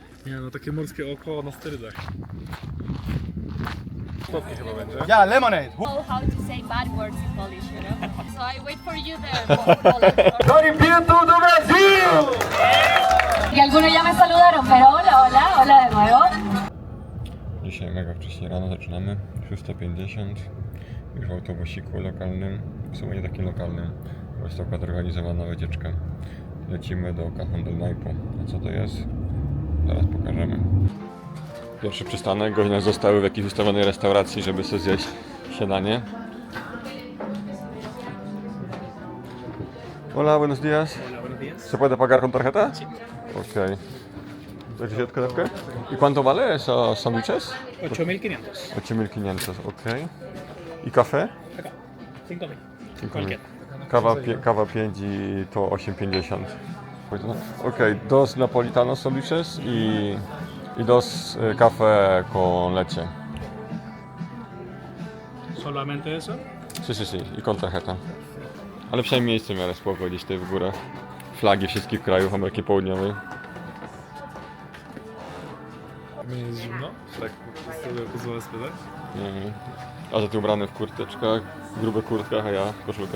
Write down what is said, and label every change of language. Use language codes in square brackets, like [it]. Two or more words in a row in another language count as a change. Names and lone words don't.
[pl] Nie no, takie morskie oko na sterydach. Słodkie chyba będzie. [en] Yeah, lemonade. Know how to say bad words in Polish, you know? So I wait for you there. ¡Golipiento do Brasil! [es] Y algunos ya me saludaron, pero hola, hola, hola de nuevo. [pl] Dzisiaj mega wcześnie rano zaczynamy, 6:50, już w autobusiku lokalnym, w sumie nie takim lokalnym, bo jest to akurat organizowana wycieczka. Lecimy do Cajon del Maipo. A co to jest? Zaraz pokażemy. Pierwszy przystanek, godziny zostały w jakiejś ustawionej restauracji, żeby sobie zjeść śniadanie. [es] Hola, buenos días. Hola, buenos días. ¿Se puede pagar con tarjeta? Ok. ¿Qué kanapkę? ¿Y cuánto vale esos sándwiches? 8.500. 8.500, ok. ¿Y café? Acá. 5.000. 5.000. [pl] Kawa 5 i to 8,50. [es] Ok, dos napolitanos sándwiches y dos café con leche. Solamente eso? Sí, sí, sí, i con tarjeta. [pl] Ale przynajmniej miejsce w miarę spoko gdzieś tutaj w górach. Flagi wszystkich krajów Ameryki Południowej. Nie jest zimno? Tak, sobie pozwolę spytać. Nie. A że ty ubrany w kurteczkach, grube kurtkach, a ja w koszulkach.